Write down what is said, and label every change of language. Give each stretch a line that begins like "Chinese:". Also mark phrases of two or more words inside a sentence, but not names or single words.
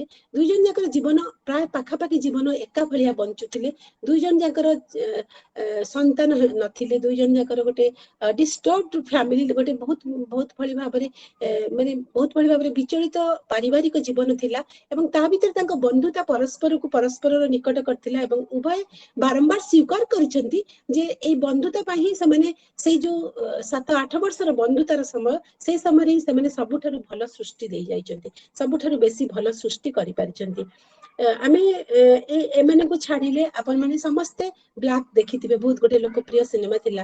Odia: ଦୁଇ ଜଣ ଯାକର ଜୀବନ ପ୍ରାୟ ପାଖାପାଖି ଜୀବନ ଏକା ଭଳିଆ ବଞ୍ଚୁଥିଲେ। ଦୁଇ ଜଣ ଯାକର ସନ୍ତାନ ନଥିଲେ। ଦୁଇ ଜଣ ଯାକର ଗୋଟେ
English: disturbed family,
Odia: ଗୋଟେ ବହୁତ ବହୁତ ଭଲ ଭାବରେ ମାନେ ବହୁତ ଭଲ ଭାବରେ ବିଚଳିତ ପାରିବାରିକ ଜୀବନ ଥିଲା ଏବଂ ତା ଭିତର ତାଙ୍କ ବନ୍ଧୁତା ପରସ୍ପର କୁ ପରସ୍ପର ନିକଟ କରିଥିଲା ଏବଂ ଉଭୟ ବାରମ୍ବାର ସ୍ୱୀକାର କରିଛନ୍ତି ଯେ ଏଇ ବନ୍ଧୁତା ପାଇଁ ସେ ମାନେ ସେ ଯେଉଁ 7-8 ବର୍ଷର ବନ୍ଧୁତାର ସମୟ ସେ ସମୟ ସେ ସବୁଠାରୁ ଭଲ ସୃଷ୍ଟି ଦେଇ ଯାଇଛନ୍ତି, ସବୁଠାରୁ ବେଶି ଭଲ ସୃଷ୍ଟି କରି ପାରିଛନ୍ତି। ଆମେ ଏମାନେ କୁ ଛାଡ଼ିଲେ ଆପଣ ମାନେ ସମସ୍ତେ ବ୍ଲାକ ଦେଖିଥିବେ, ବହୁତ ଗୋଟେ ଲୋକପ୍ରିୟ ସିନେମା ଥିଲା।